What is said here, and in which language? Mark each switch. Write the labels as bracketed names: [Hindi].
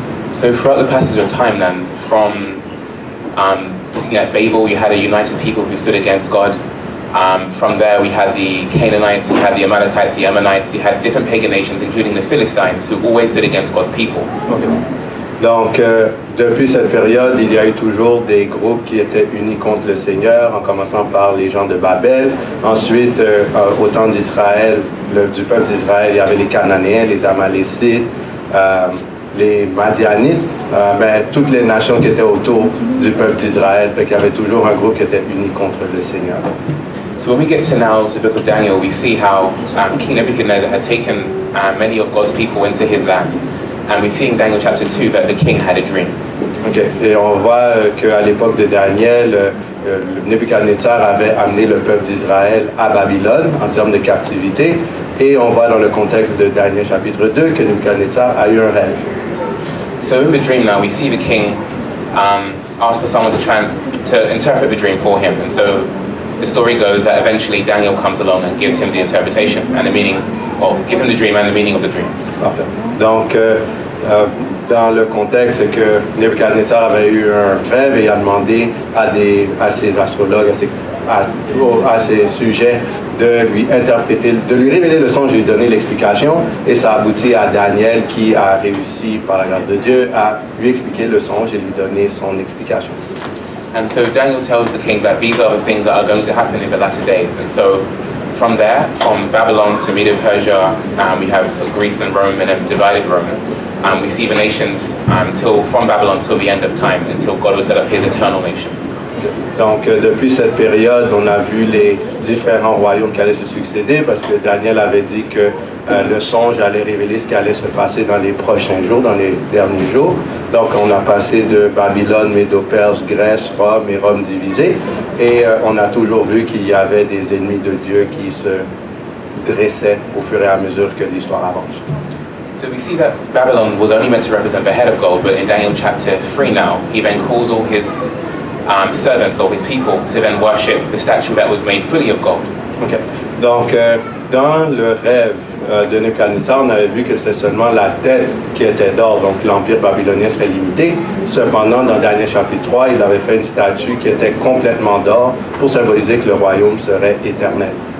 [English] So throughout the passage of time then, from looking at Babel, you had a united people who stood against God. From there we had the Canaanites, you had the Amalekites, the Ammonites, you had different pagan nations, including the Philistines, who always stood against God's people. Okay. [French] Donc, depuis cette période, il y a eu toujours des groupes qui étaient unis contre le Seigneur, en commençant par les gens de Babel. Ensuite, au temps d'Israël, du peuple d'Israël, il y avait les Cananéens, les Amalécites, les Madianites, toutes les nations qui étaient autour du peuple d'Israël. Fait qu'il y avait toujours un groupe qui était uni contre le Seigneur. [English] So when we get to now the book of Daniel, we see how King Nebuchadnezzar had taken many of God's people into his land. And we see in Daniel chapter 2 that the king had a dream. Okay. [French] Et on voit qu'à l'époque de Daniel, Nebuchadnezzar avait amené le peuple d'Israël à Babylone en termes de captivité. Et on voit dans le contexte de Daniel chapitre 2 que Nebuchadnezzar a eu un rêve. [English] So in the dream now, we see the king ask for someone to interpret the dream for him. And so the story goes that eventually Daniel comes along and gives him the interpretation and the meaning, or gives him the dream and the meaning of the dream. [French] Parfait. Donc, dans le contexte, c'est que Nebuchadnezzar avait eu un rêve et a demandé à ses astrologues, à ses sujets, de lui interpréter, de lui révéler le songe et lui donner l'explication. Et ça a abouti à Daniel qui a réussi, par la grâce de Dieu, à lui expliquer le songe et lui donner son explication. [English] And so Daniel tells the king that these are the things that are going to happen in the latter days. And so from there, from Babylon to Medo-Persia, we have Greece and Rome and a divided Rome. We see the nations from Babylon till the end of time, until God will set up his eternal nation. [French] Donc, depuis cette période, on a vu les différents royaumes qui allaient se succéder, parce que Daniel avait dit que le songe allait révéler ce qui allait se passer dans les prochains jours, dans les derniers jours. Donc, on a passé de Babylone, Médo-Perse, Grèce, Rome et Rome divisée. Et on a toujours vu qu'il y avait des ennemis de Dieu qui se dressaient au fur et à mesure que l'histoire avance. [English] So we see that Babylon was only meant to represent the head of gold, but in Daniel chapter 3 now, he then calls all his servants or his people to then worship the statue that was made fully of gold. Okay. [French] Donc, dans le rêve de Nebuchadnezzar, on avait vu que c'était seulement la tête qui était d'or, donc l'empire babylonien serait limité. Cependant, dans Daniel chapitre 3, il avait fait une statue qui était complètement d'or pour symboliser que le royaume serait éternel.